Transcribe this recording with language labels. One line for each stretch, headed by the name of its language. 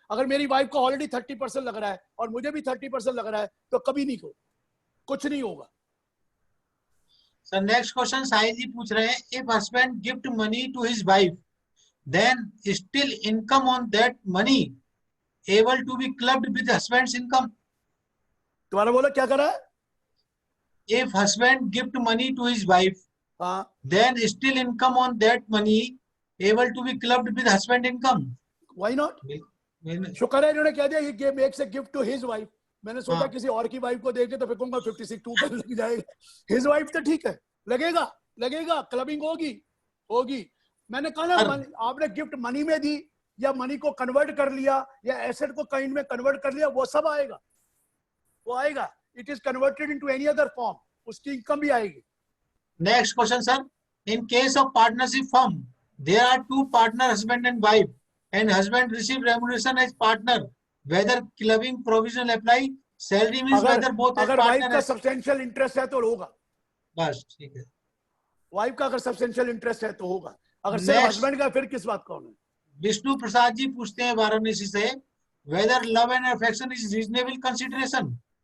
Hindi: अगर मेरी वाइफ को ऑलरेडी 30% लग रहा है और मुझे भी 30% लग रहा है तो कभी नहीं हो, कुछ नहीं होगा।
English: sir next question Sai
Hindi: जी पूछ रहे हैं,
English: If husband gift money to his wife then still income on that money able to be clubbed with husband's income.
Hindi: तुम्हारा बोला क्या करा है?
English: If husband gift money to his wife,
Hindi: हाँ,
English: then still income on that money able to be clubbed with husband income. why not? When-
Hindi: शुक्र है इन्होंने कह दिया ये game
English: Makes a gift to his wife.
Hindi: मैंने सोचा हाँ। किसी और की वाइफ को देके तो फिर कहूंगा 56 लग जाएगा।
English: his wife
Hindi: तो ठीक है, लगेगा क्लबिंग होगी। मैंने कहा ना सर- आपने गिफ्ट मनी में दी या मनी को कन्वर्ट कर लिया या एसेट को काइंड में कन्वर्ट कर लिया, वो सब आएगा, वो आएगा।
English: it is converted into any other form,
Hindi: उसकी इनकम भी आएगी।
English: Next question, sir. In case of partnership firm, there are two partner, husband and wife, and husband receive remuneration as partner. Whether clubbing provision apply, salary means whether both as
Hindi: अगर wife
English: partner.
Hindi: का substantial interest है तो होगा। बस ठीक है। Wife का अगर सब्सटेंशियल इंटरेस्ट है तो होगा, अगर सिर्फ
English: Next.
Hindi: हस्बैंड का फिर किस बात का होना है? विष्णु प्रसाद जी पूछते हैं वाराणसी से,
English: whether love and affection is reasonable consideration.